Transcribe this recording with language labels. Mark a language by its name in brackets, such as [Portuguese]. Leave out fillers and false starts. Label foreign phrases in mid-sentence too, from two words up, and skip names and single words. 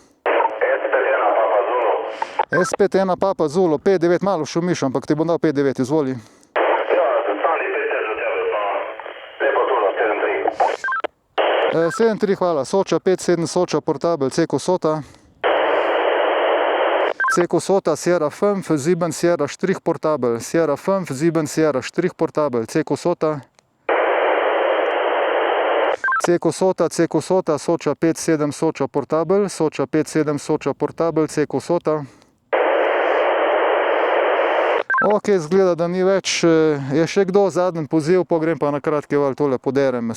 [Slovenian] S51 Papa Zulo, 5-9, malo šumiš, ampak ti bom dal 5-9, izvoli. Ja, 7-3, hvala. Soča 5-7, Soča, Portabel, Ceko Sota. Ceko Sota, Sierra 5, Sieben, Sierra Strich, Portabel. Sierra 5, Sieben, Sierra Strich, Portabel, Ceko Sota. Ceko Sota, Soča 5-7, Soča, Portabel. Soča 5-7, Soča, Portabel, Ceko Sota. Ok, zgleda, da ni več. Je še kdo zadnji poziv, pa grem pa na kratki val tole poderem.